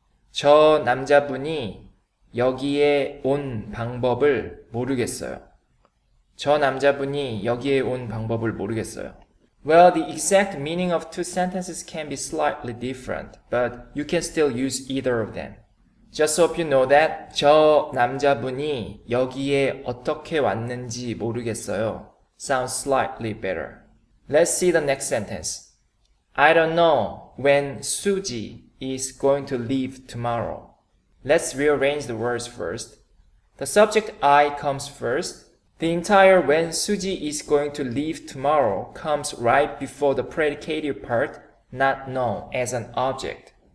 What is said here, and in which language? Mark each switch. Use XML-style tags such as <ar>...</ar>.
<ko>저 남자분이 여기에 온 방법을 모르겠어요. 저 남자분이 여기에 온 방법을 모르겠어요.</ko> <en>Well, the exact meaning of two sentences can be slightly different, but you can still use either of them. Just so you know that,</en> <ko>저 남자분이 여기에 어떻게 왔는지 모르겠어요.</ko> <en>Sounds slightly better. Let's see the next sentence. I don't know when Suji is going to leave tomorrow. Let's rearrange the words first. The subject I comes first. The entire when Suji is going to leave tomorrow comes right before the predicative part, not know, as an object.</en>